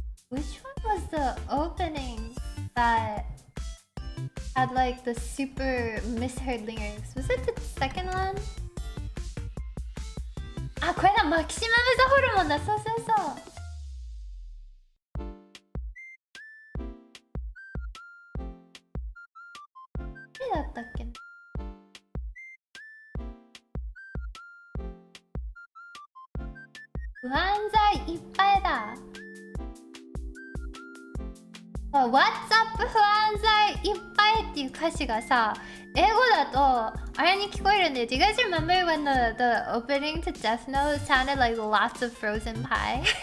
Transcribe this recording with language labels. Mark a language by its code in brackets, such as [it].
[en] Which one was the opening that had like the super misheard lyrics? Was it the second one? [ja] あ、これだ、マキシマムザホルモンだ。そうそうそう。誰だったっけな。不安材いっぱいだ。 [en] What's up [ja] 不安材いっぱいっていう歌詞がさ、英語だとあれに聞こえるんで。 [en] Do you guys remember when the opening to Death Note sounded like lots of frozen pie?